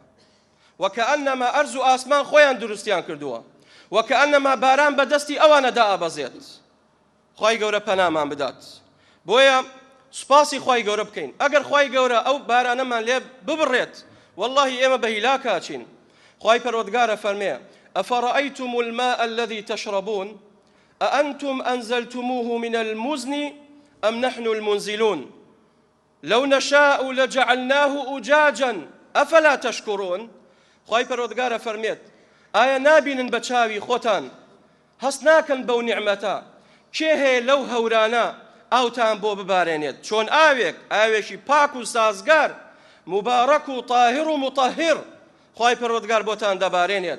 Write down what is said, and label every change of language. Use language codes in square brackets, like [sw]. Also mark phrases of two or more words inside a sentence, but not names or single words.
[ckb] وەکەئەنەما ئەرز و ئاسمان خۆیان دروستیان کردووە، وەکەئەنەما باران بەدەستی ئەوانەدا ئەبەزێت. خوای گەورە پەنامان بدات. بۆیە سوپاسی خوای گەورە بکەین. ئەگەر خوای گەورە ئەو بارانەمان لێ ببڕێت، واللهی ئێمە بە هیلاک هاچین. خوای پەروەردگارە فەرمێ [ar] ئەفەڕەئەیتم الماء الذي تشربون أأنتم أنزلتموه من المزن أم نحن المنزلون لو نشاء لجعلناه أجاجا أفلا تشكرون. [ckb] خوای پەروەردگارە فەرمێت ئایا نابینن بە چاوی خۆتان هەست ناکەن بەو نیعمەتە کێ هەیە لەو هەورانە ئاوتان بۆ ببارێنێت چۆن ئاوێکی پاک و سازگار مبارەک و طاهر و مطهر خوای پەروەردگار بۆتان دەبارێنێت.